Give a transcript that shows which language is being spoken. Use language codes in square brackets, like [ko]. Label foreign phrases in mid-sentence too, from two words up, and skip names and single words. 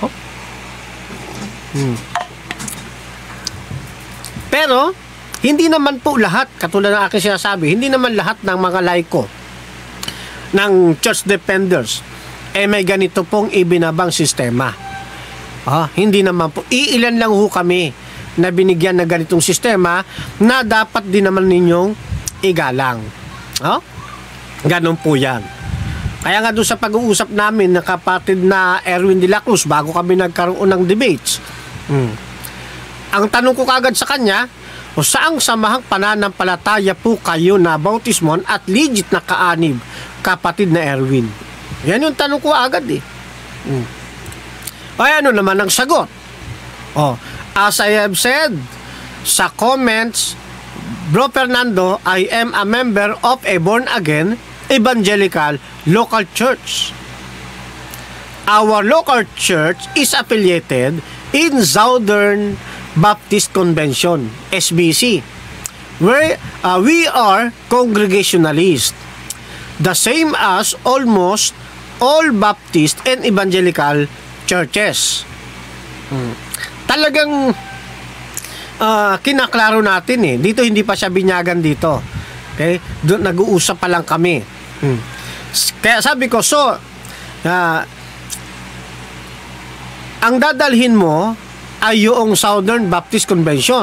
[tl] Pero, hindi naman po lahat, katulad ng aking sinasabi, hindi naman lahat ng mga laiko ng [en] church defenders [tl] may ganito pong ibinabang sistema. Hindi naman po. Iilan lang ho kami na binigyan ng ganitong sistema na dapat din naman ninyong igalang. Ganon po yan. Kaya nga doon sa pag-uusap namin ng kapatid na Erwin de la Cruz bago kami nagkaroon ng debates, ang tanong ko kagad sa kanya, saang samahang pananampalataya po kayo na bautismon at legit na kaanib kapatid na Erwin? Yan yung tanong ko agad eh. Ay, ano naman ang sagot? [en] As I have said sa comments, Bro Fernando, I am a member of a born-again evangelical local church. Our local church is affiliated in Southern Baptist Convention, SBC, where we are Congregationalists, the same as almost all Baptist and evangelical churches. [tl] Talagang kinaklaro natin eh. Dito hindi pa siya binyagan dito. Okay? Doon nag-uusap pa lang kami. Kaya sabi ko, ang dadalhin mo ay yung Southern Baptist Convention.